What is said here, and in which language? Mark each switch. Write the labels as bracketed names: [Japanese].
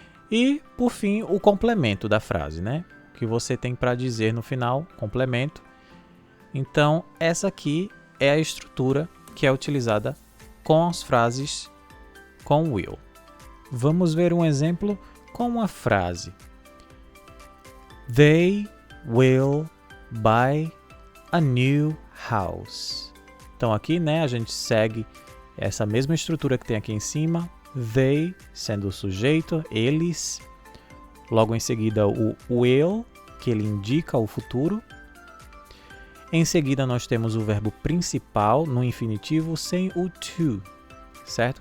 [Portuguese] E, por fim, o complemento da frase, né? O que você tem para dizer no final, complemento. Então, essa aqui é a estrutura que é utilizada com as frases com will. Vamos ver um exemplo com uma frase. [English] They will buy a new house. [Portuguese] Então aqui, né, a gente segue essa mesma estrutura que tem aqui em cima. They sendo o sujeito, eles. Logo em seguida o will, que ele indica o futuro. Em seguida nós temos o verbo principal no infinitivo sem o to, certo?